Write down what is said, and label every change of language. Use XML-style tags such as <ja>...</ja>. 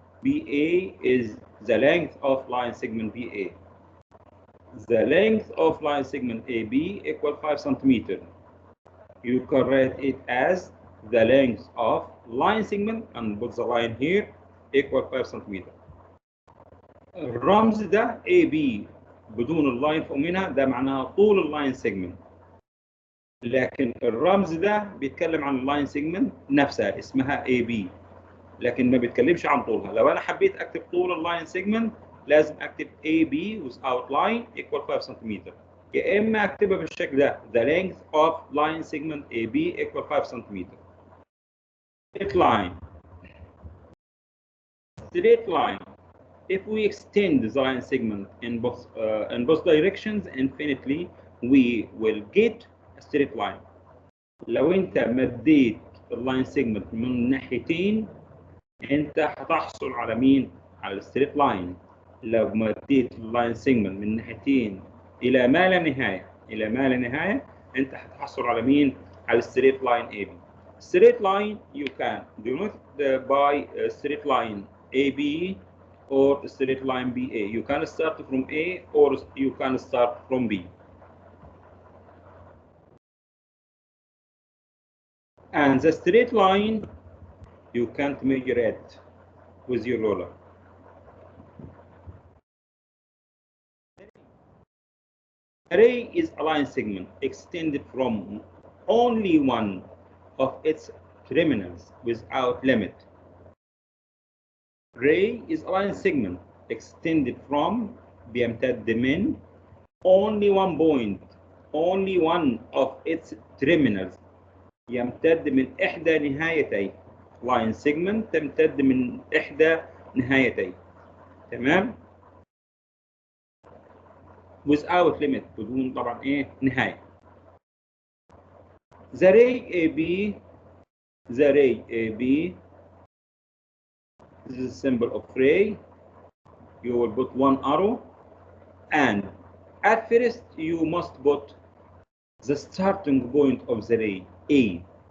<en>BA is the length of line segment BA. The length of line segment AB equals 5 centimeters. You can write it as the length of line segment and put the line here equal 5 centimeters.</en> <ar>الرمز ده AB بدون اللاين فوق منها ده معناها طول اللاين سيجمنت، لكن الرمز ده بيتكلم عن اللاين سيجمنت نفسها اسمها AB، لكن ما بيتكلمش عن طولها. لو انا حبيت اكتب طول اللاين سيجمنت لازم اكتب</ar> <en>AB without line equal 5</en> <ar>سنتيمتر، يا اما اكتبها بالشكل ده</ar> <en>the length of line segment AB equal 5</en> <ar>سنتيمتر.</ar> <en>Straight line. Straight line. If we extend the line segment in both directions infinitely, we will get a straight line.</en> <ar>لو انت مديت اللاين سيجمنت من ناحيتين انت هتحصل على مين؟ على الستريت لاين. لو مديت اللاين سيجمنت من ناحيتين الى ما لا نهايه انت هتحصل على مين؟ على الستريت لاين AB.</ar> <en>Straight line you can denote by straight line AB or straight line BA. You can start from A or you can start from B. And the straight line you can't measure it with your ruler. Array is a line segment extended from only one of its terminals without limit. Array is a line segment extended from</en> <ar>بيمتد من</ar> <en>only one point, only one of its terminals.</en> <ar>يمتد من إحدى نهايتي. line segment تمتد من إحدى نهايتي. تمام؟</ar> <en>without limit</en> <ar>بدون طبعا إيه؟ نهاية.</ar> <en>The ray AB, this is a symbol of ray. You will put one arrow, and at first you must put the starting point of the ray A.</en>